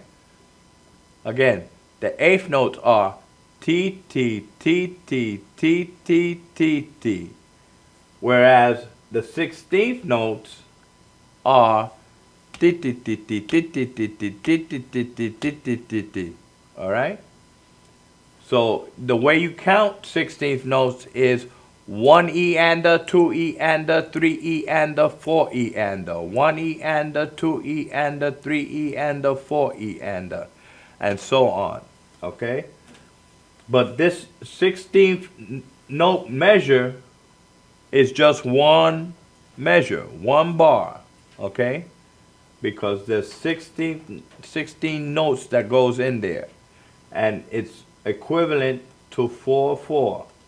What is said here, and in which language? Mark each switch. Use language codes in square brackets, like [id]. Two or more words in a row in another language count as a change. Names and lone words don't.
[en] Again, the 8th notes are T, T, T, T, T, T, T, T. Whereas the 16th notes are T, T, T, T, T, T, T, T, T, T, T, T, T, T, T. All right? So the way you count 16th notes is 1 E-ander, 2 E-ander, 3 E-ander, 4 E-ander, 1 E-ander, 2 E-ander, 3 E-ander, 4 E-ander, and so on. Okay? But this 16th note measure is just 1 measure, 1 bar. Okay? Because there's 16 notes that goes in there, and it's equivalent to 4/4.